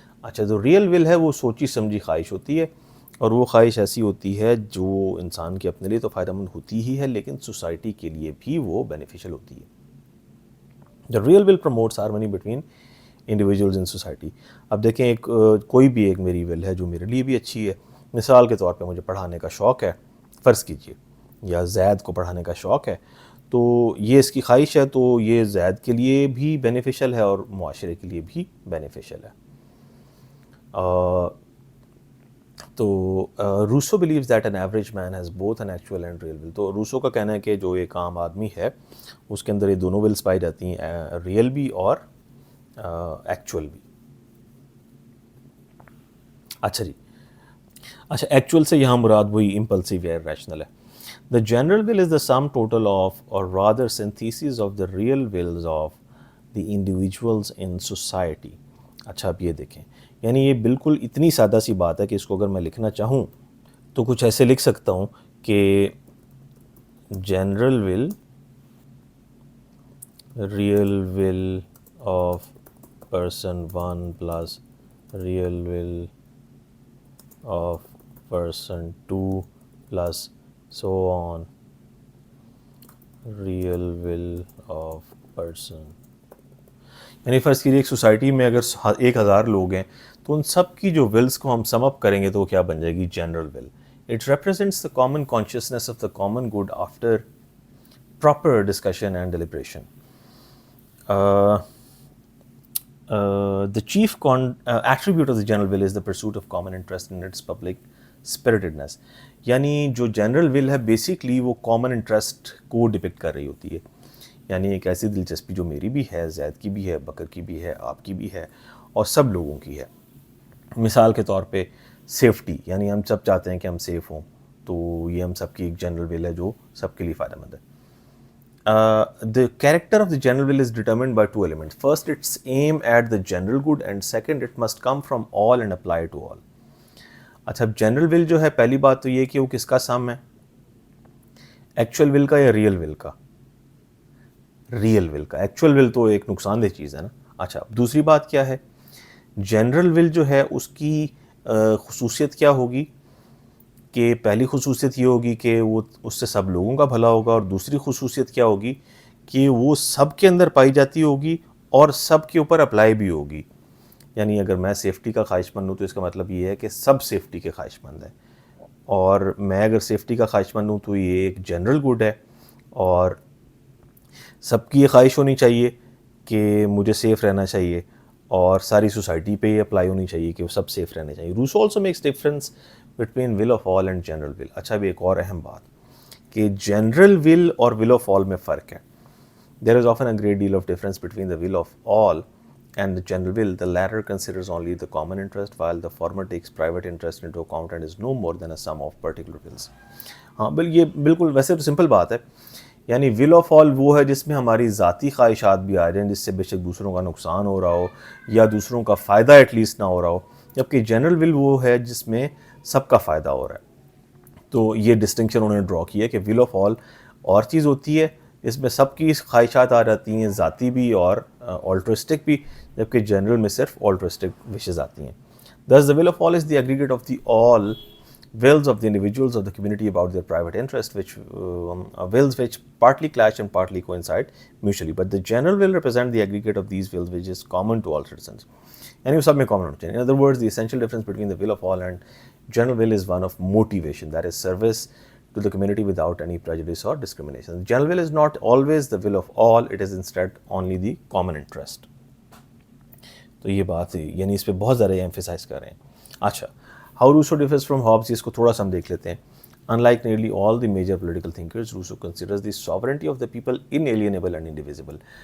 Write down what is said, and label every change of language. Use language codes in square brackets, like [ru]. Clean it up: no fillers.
[ur] اچھا جو ریئل ول ہے وہ سوچی سمجھی خواہش ہوتی ہے, اور وہ خواہش ایسی ہوتی ہے جو انسان کے اپنے لیے تو فائدہ مند ہوتی ہی ہے, لیکن سوسائٹی کے لیے بھی وہ بینیفیشل ہوتی ہے. [en] The real will promotes harmony between individuals in society. [ur] اب دیکھیں ایک کوئی بھی ایک میری ول ہے جو میرے لیے بھی اچھی ہے. مثال کے طور پہ مجھے پڑھانے کا شوق ہے, فرض کیجئے, یا زید کو پڑھانے کا شوق ہے, تو یہ اس کی خواہش ہے, تو یہ زید کے لیے بھی بینیفیشل ہے اور معاشرے کے لیے بھی بینیفیشل ہے. [en] تو Rousseau believes that an average man has both an actual and real will. [ur] تو روسو کا کہنا ہے کہ جو ایک عام آدمی ہے اس کے اندر یہ دونوں ولس پائی جاتی ہیں, ریئل بھی اور ایکچوئل بھی. اچھا جی, اچھا ایکچوئل سے یہاں مراد وہی امپلسیو یا ریشنل ہے. [en] The general will is the sum total of, or rather synthesis of the real wills of the individuals in society. [ur] اچھا اب یہ دیکھیں, یعنی یہ بالکل اتنی سادہ سی بات ہے کہ اس کو اگر میں لکھنا چاہوں تو کچھ ایسے لکھ سکتا ہوں کہ [en] general will, real will of person [ur] 1 plus real will of person 2 plus so on real will of person. یعنی فرض کیجیے ایک سوسائٹی میں اگر 1000 لوگ ہیں تو ان سب کی جو ولس کو ہم سم اپ کریں گے تو وہ کیا بن جائے گی, general will. [en] It represents the common consciousness of the common good after proper discussion and deliberation. The chief attribute of the general will is the pursuit of common interest in its public spiritedness. [ur] یعنی جو general will ہے basically وہ common interest کو depict کر رہی ہوتی ہے. یعنی ایک ایسی دلچسپی جو میری بھی ہے, زید کی بھی ہے, بکر کی بھی ہے, آپ کی بھی ہے اور سب لوگوں کی ہے. مثال کے طور پہ سیفٹی, یعنی ہم سب چاہتے ہیں کہ ہم سیف ہوں, تو یہ ہم سب کی ایک جنرل ول ہے جو سب کے لیے فائدہ مند ہے. [en] The character of the general will is determined by 2 elements. First, its aim at the general good, and second, it must come from all and apply to all. [ur] اچھا جنرل ول جو ہے, پہلی بات تو یہ کہ وہ کس کا سم ہے, ایکچوئل ول کا یا ریئل ول کا, ریئل ول کا. ایکچوئل ول تو ایک نقصان دہ چیز ہے نا. اچھا دوسری بات کیا ہے, جنرل ول جو ہے اس کی خصوصیت کیا ہوگی, کہ پہلی خصوصیت یہ ہوگی کہ وہ اس سے سب لوگوں کا بھلا ہوگا, اور دوسری خصوصیت کیا ہوگی کہ وہ سب کے اندر پائی جاتی ہوگی اور سب کے اوپر اپلائی بھی ہوگی. یعنی اگر میں سیفٹی کا خواہش مند ہوں تو اس کا مطلب یہ ہے کہ سب سیفٹی کے خواہش مند ہیں, اور میں اگر سیفٹی کا خواہش مند ہوں تو یہ ایک جنرل گڈ ہے, اور سب کی یہ خواہش ہونی چاہیے کہ مجھے سیف رہنا چاہیے, اور ساری سوسائٹی پہ یہ اپلائی ہونی چاہیے کہ وہ سب سیف رہنے چاہیے. [en] Rousseau also makes difference between will of all and general will. [ur] اچھا بھی ایک اور اہم بات کہ جنرل ول اور ول آف آل میں فرق ہے. [en] There is often a great deal of difference between the will of all and the general will. The latter considers only the common interest, while the former takes private interest into account and is no more than a sum of particular wills. [ur] ہاں یہ بالکل ویسے تو simple بات ہے. یعنی will of all وہ ہے جس میں ہماری ذاتی خواہشات بھی آ جائیں, جس سے بے شک دوسروں کا نقصان ہو رہا ہو یا دوسروں کا فائدہ ایٹ لیسٹ نہ ہو رہا ہو, جبکہ جنرل ول وہ ہے جس میں سب کا فائدہ ہو رہا ہے. تو یہ ڈسٹنکشن انہوں نے ڈرا کیا کہ ول آف آل اور چیز ہوتی ہے, اس میں سب کی خواہشات آ جاتی ہیں, ذاتی بھی اور آلٹرسٹک بھی, جبکہ جنرل میں صرف آلٹرسٹک وشز آتی ہیں. [en] Thus the will of all is the aggregate of the all wills of the individuals of the community about their private interest, which wills which partly clash and partly coincide mutually. But the general will represent the aggregate of these wills, which is common to all citizens. [ur] یعنی وہ سب میں common ہونا چاہیے. [en] In other words, the essential difference between the will of all and general will is one of motivation, that is service to the community without any prejudice or discrimination. The general will is not always the will of all, it is instead only the common interest. [ur] تو یہ بات یعنی اس پہ بہت زیادہ emphasise کر رہے ہیں. اچھا [en] how Rousseau differs from Hobbes, [ur] اس کو تھوڑا سا ہم دیکھ لیتے ہیں. [en] Unlike nearly all the major political thinkers, Rousseau considers the sovereignty of the people inalienable and indivisible.